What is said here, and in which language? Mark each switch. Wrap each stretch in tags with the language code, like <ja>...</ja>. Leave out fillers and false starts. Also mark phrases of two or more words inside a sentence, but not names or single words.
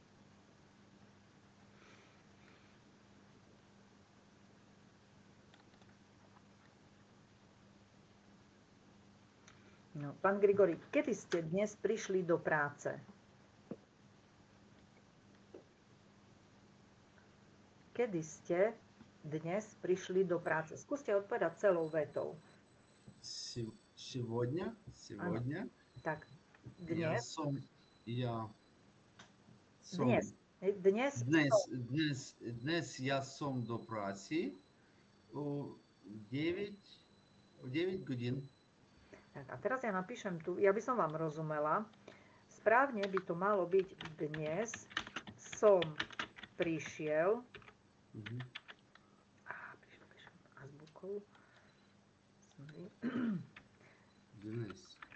<sk>No, pán Grigori, kedy ste dnes prišli do práce? Kedy ste dnes prišli do práce? Skúste odpovedať celou vetou.</sk> <ru>Сегодня.</ru> <sk>Tak, dnes.</sk> <uk>Днес я сом до праці у 9 годин.</uk> <sk>Tak, a teraz ja napíšem tu, ja by som vám rozumela. Správne by to malo byť dnes som prišiel. Mhm. Píšem azbukou. Dnes.</sk>